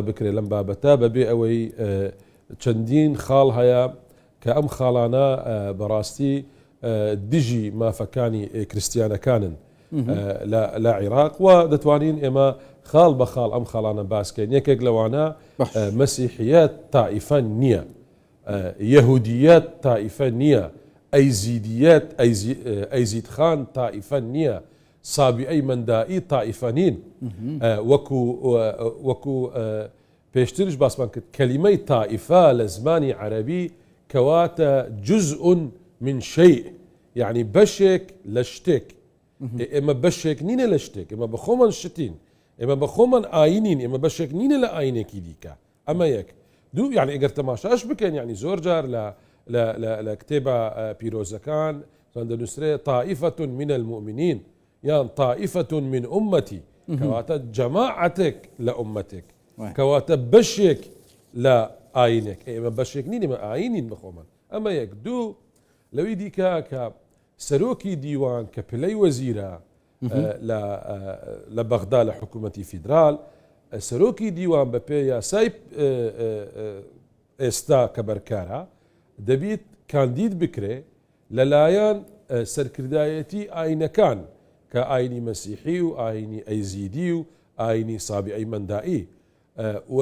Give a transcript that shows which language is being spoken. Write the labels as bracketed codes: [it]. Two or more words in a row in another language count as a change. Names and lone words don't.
[ckb] بکرێت لەم بابەتە بەبێ ئەوەی چەندین خاڵ هەیە کە ئەم خاڵانە بەڕاستی دژی مافەکانی کریسیانەکانن لە عێراق و دەتوانین ئێمە خاڵ بە خاڵ ئەم خاڵانە باسکەین یەکێک لەوانە مەسیحیەت تائیفە نییە یەهودیەت تائیفە نییە ئەیزیدیەت ئەیزیدخان تائیفە نییە سابیعەی مەندائی تائیفە نین وەکو پێشترش باسمان کرد کەلیمەی تائیفە لە زمانی عەرەبی کەواتە [ar] جزء من شيء يعني [ckb] بەشێک لە شتێک ئێمە بەشێک نینە لە شتێک ئێمە بەخۆمان شتین ئێمە بەخۆمان ئاینین ئێمە بەشێک نینە لە ئاینێکی دیکە ئەمە یەک دوو یعنی ئەگەر تەماشاش بکەین یعنی زۆر جار لە کتێبە پیرۆزەکان دەنووسرێت [ar] طائفة من المؤمنين [ckb] یان [ar] طائفة من أمتي [ckb] کەواتە جەماعەتێک لە ئومەتێک کەواتە بەشێک لە ئاینێک ئێمە بەشێک نین ئێمە ئاینین بەخۆمان ئەمە یەک دوو لەوی دیکە کە سەرۆکی دیوان کە پلەی وەزیرە لە بەغدا لە حکوومەتی فیدرال سەرۆکی دیوان بە پێ یاسای ئێستا کە بەرکارە دەبیت کاندید بکرێ لەلایەن سەرکردایەتی ئاینەکان کە ئاینی مەسیحی و ئاینی ئەیزیدی و ئاینی سابیعەی مەندائی و